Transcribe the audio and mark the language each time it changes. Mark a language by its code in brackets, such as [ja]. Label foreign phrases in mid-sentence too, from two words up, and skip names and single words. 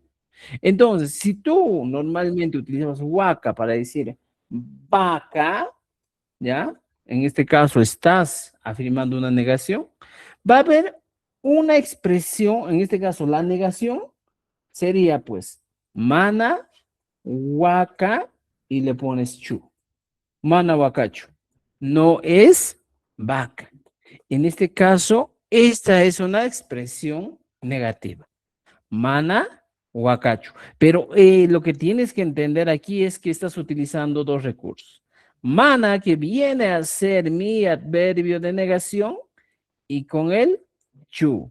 [es] Entonces, si tú normalmente utilizas waka para decir vaca, ¿ya? En este caso estás afirmando una negación, va a haber una expresión, en este caso la negación sería pues [qu] mana, waka [es] y le pones chu. [qu] Mana wakachu. [es] No es vaca. En este caso, esta es una expresión negativa. [qu] Mana Huacacho. [es] Pero lo que tienes que entender aquí es que estás utilizando dos recursos. Mana, que viene a ser mi adverbio de negación, y con el chu.